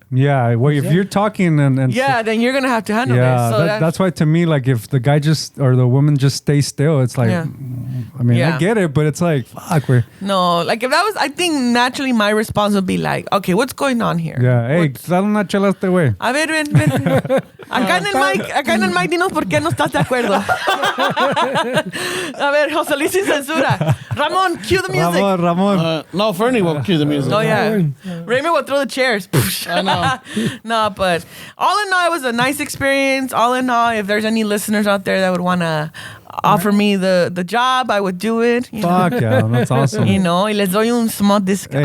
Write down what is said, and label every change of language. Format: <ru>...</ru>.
<en>Yeah, well, if you're talking and then you're going to have to handle it. So that's why to me, like, if the guy or the woman just stays still, it's like, I mean, I get it, but it's like, fuck. No, like if that was, I think naturally my response would be like, okay, what's going on here? Yeah, hey,</en> <es>dale una chela este güey. A ver, ven. Acá en el mic, dinos por qué no estás de acuerdo. A ver, José Luis sin censura.</es> <en>Ramon, cue the music. Ramon. No, Fernie will cue the music. Oh, yeah. Raymond will throw the chairs. I know. No, but all in all, it was a nice experience. All in all, if there's any listeners out there that would want to offer me the job, I would do it. You know? Fuck yeah, that's awesome. You know,</en> <es>y les doy</es> <en>un small discount.</en>